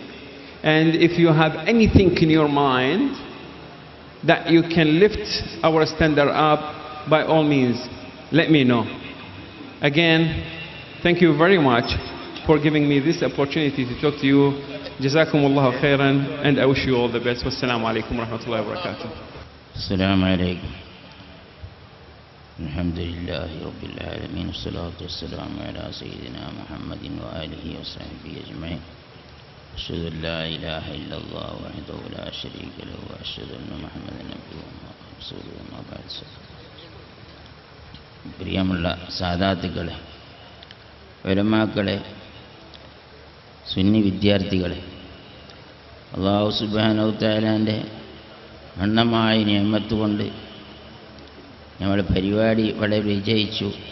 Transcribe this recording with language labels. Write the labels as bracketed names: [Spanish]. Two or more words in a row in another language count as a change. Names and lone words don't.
[English] And if you have anything in your mind that you can lift our standard up, by all means, let me know. Again, thank you very much for giving me this opportunity to talk to you. [Arabic] جزاكم الله خيرا, [English] and I wish you all the best. [Arabic] والسلام عليكم ورحمة الله وبركاته. السلام عليكم. الحمد لله رب العالمين. الصلاة والسلام على سيدنا محمد وآله وصحبه أجمعين. أشهد أن لا إله إلا الله وحده لا شريك له وأشهد أن محمدا عبده ورسوله أما بعد. [Malayalam] പ്രിയമുള്ള സാദാത്തുക്കളെ, ഉലമാക്കളെ, സുന്നി വിദ്യാർത്ഥികളെ, [Arabic] الله سبحانه [Malayalam] തആലാന്റെ അണ്ണമായ നിഅമത്ത് കൊണ്ട് നമ്മുടെ പരിപാടി വളരെ വിജയിച്ചു.